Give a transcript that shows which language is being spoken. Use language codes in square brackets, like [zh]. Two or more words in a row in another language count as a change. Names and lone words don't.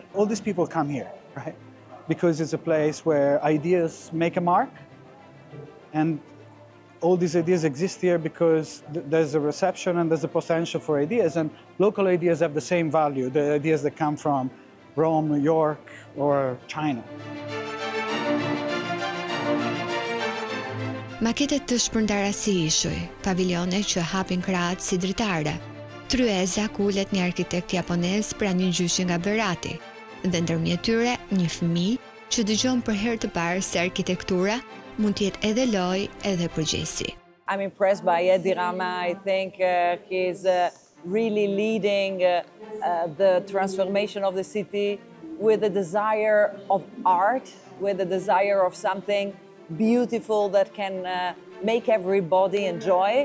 [en] All these people come here, right? Because it's a place where ideas make a mark, and all these ideas exist here because there's a reception and there's a potential for ideas, and local ideas have the same value, the ideas that come from Rome, New York, or China. [sq] Maketet të shpërndara si ishuj, paviljone që hapin krahat si dritare. Tryeza ku ulet një arkitekt japonez pra një gjyshi nga Berati, dhe ndërmjet tyre një fëmijë që dëgjon për herë të parë se arkitektura mund të jetë edhe lojë edhe përgjegjësi. [en] I'm impressed by Edi Rama. I think he's really leading the transformation of the city with a desire of art, with a desire of something beautiful that can make everybody enjoy.